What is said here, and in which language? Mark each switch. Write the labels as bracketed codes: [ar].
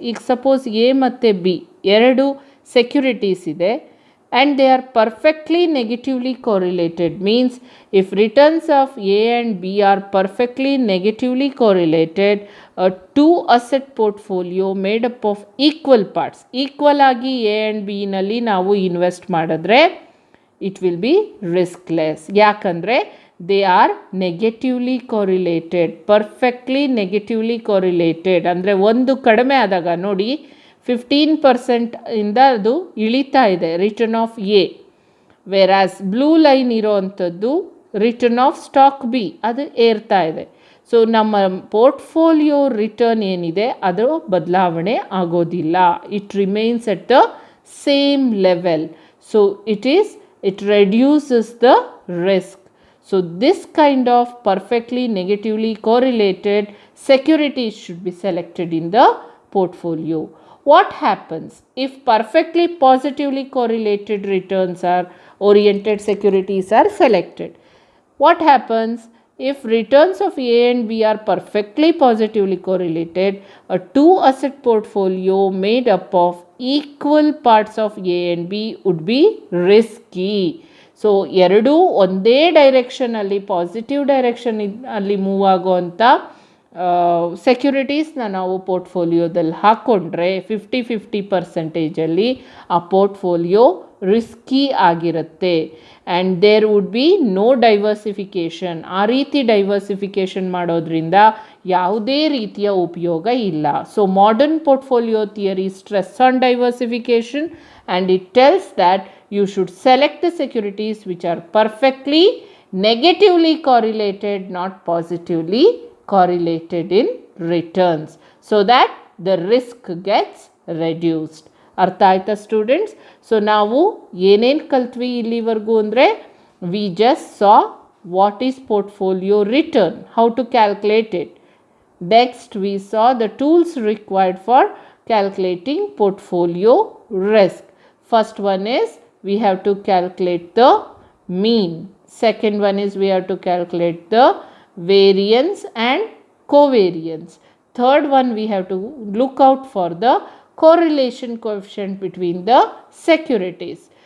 [kn] ಈಗ [en] suppose A [kn] ಮತ್ತು [en] B ಎರಡು securities ಇದೆ and they are perfectly negatively correlated, means if returns of A and B are perfectly negatively correlated, a two asset portfolio made up of equal parts, equal ಆಗಿ A and B [kn] ನಲ್ಲಿ ನಾವು invest ಮಾಡಿದ್ರೆ [en] it will be riskless. [kn] ಯಾಕಂದರೆ [en] they are negatively correlated, perfectly negatively correlated. [kn] ಅಂದರೆ ಒಂದು ಕಡಿಮೆ ಆದಾಗ ನೋಡಿ 15% ಇಂದ ಅದು ಇಳಿತಾ ಇದೆ [en] return of A, versus blue line [kn] ಇರೋವಂಥದ್ದು [en] return of stock B, [kn] ಅದು ಏರ್ತಾ ಇದೆ. ಸೊ ನಮ್ಮ ಪೋರ್ಟ್ಫೋಲಿಯೋ ರಿಟರ್ನ್ ಏನಿದೆ ಅದು ಬದಲಾವಣೆ ಆಗೋದಿಲ್ಲ, [en] It remains at the same level. So it reduces the risk. So this kind of perfectly negatively correlated securities should be selected in the portfolio. What happens if perfectly positively correlated returns are oriented securities are selected? What happens if returns of A and B are perfectly positively correlated? A two asset portfolio made up of equal parts of A and B would be risky. [kn] So ಎರಡೂ ಒಂದೇ ಡೈರೆಕ್ಷನಲ್ಲಿ positive direction ಅಲ್ಲಿ move ಆಗೋವಂಥ ಸೆಕ್ಯುರಿಟೀಸ್ನ ನಾವು ಪೋರ್ಟ್ಫೋಲಿಯೋದಲ್ಲಿ ಹಾಕ್ಕೊಂಡ್ರೆ 50-50% ಆ portfolio risky ಆಗಿರುತ್ತೆ. [en] And there would be no diversification. [kn] ಆ ರೀತಿ diversification ಮಾಡೋದ್ರಿಂದ ಯಾವುದೇ ರೀತಿಯ ಉಪಯೋಗ ಇಲ್ಲ. [en] So modern portfolio theory stress on diversification and it tells that you should select the securities which are perfectly negatively correlated, not positively correlated in returns, so that the risk gets reduced. [kn] ಅರ್ಥ ಆಯ್ತಾ students? [en] so [kn] ನಾವು ಏನೇನು ಕಲ್ತ್ವಿ ಇಲ್ಲಿವರೆಗೂ ಅಂದರೆ, [en] We just saw what is portfolio return, how to calculate it. Next we saw the tools required for calculating portfolio risk. First one is we have to calculate the mean. Second one is we have to calculate the variance and covariance. Third one, we have to look out for the correlation coefficient between the securities.